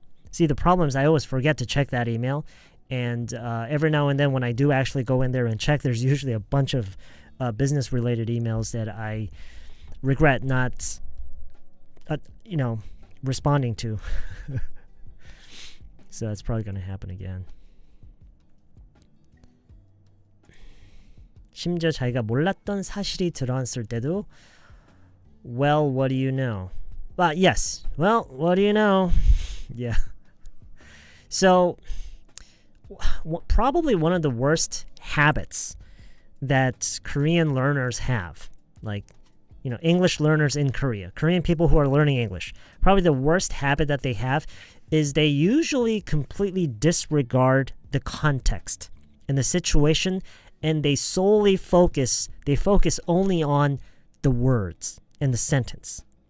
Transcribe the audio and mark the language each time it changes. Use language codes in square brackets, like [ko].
[en] See, the problem is I always forget to check that email. And every now and then when I do actually go in there and check, there's usually a bunch of business-related emails that I regret not, responding to. So that's probably going to happen again. [ko] 심지어 자기가 몰랐던 사실이 드러났을 때도 [en] well, what do you know? Yes. Well, what do you know? Yeah. So, probably one of the worst habits that Korean learners have, like, English learners in Korea, Korean people who are learning English, probably the worst habit that they have is they usually completely disregard the context and the situation, and they focus only on the words and the sentence.